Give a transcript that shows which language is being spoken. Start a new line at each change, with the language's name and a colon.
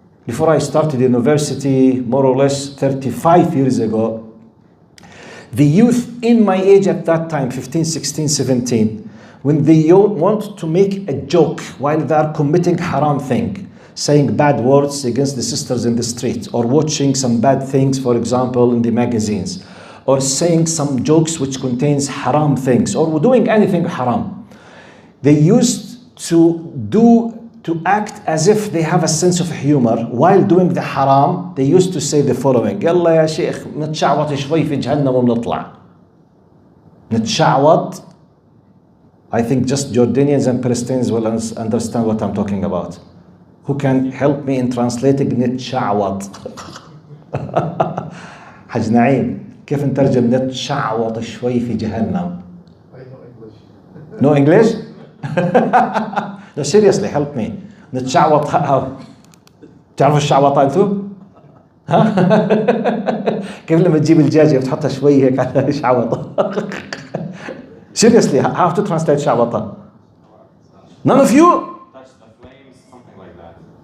English: Before I started university, more or less 35 years ago, the youth in my age at that time, 15, 16, 17, when they want to make a joke while they are committing haram thing, saying bad words against the sisters in the street, or watching some bad things, for example, in the magazines, or saying some jokes which contains haram things, or doing anything haram, they used to act as if they have a sense of humor while doing the haram. They used to say the following:
Arabic: يلا يا شيخ نتشعوط شوي في جهنم ونطلع. نتشعوط.
English: I think just Jordanians and Palestinians will understand what I'm talking about. Who can help me in translating نتشعوط?
Arabic: حج نعيم كيف نترجم نتشعوط شوي في جهنم؟
English: No English? No, seriously, help me. نتشعوط.
Arabic: تعرفوا الشعوطة انتو؟ ها؟ كيف لما تجيب الدجاجة بتحطها شوي هيك على شعوطة؟
English: Seriously, how to translate
Arabic: شعوطة?
English: None of you? Touch the flames, something like that.